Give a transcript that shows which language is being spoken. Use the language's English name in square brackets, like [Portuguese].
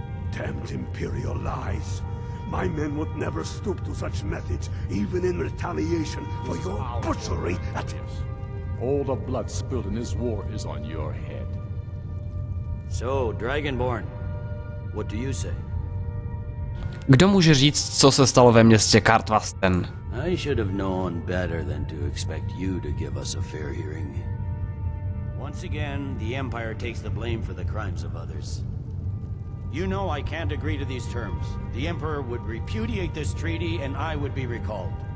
[English] Damned Imperial lies. My men would never stoop to such methods, even in retaliation for your butchery at... All the blood spilled in this war is on your head. So, Dragonborn, what do you say? [Czech] Kdo může říct, co se stalo ve městě Karthwasten? [English] I should have known better than to expect you to give us a fair hearing. Once again, the Empire takes the blame for the crimes of others. You know I can't agree to these terms. The Emperor would repudiate this treaty and I would be recalled.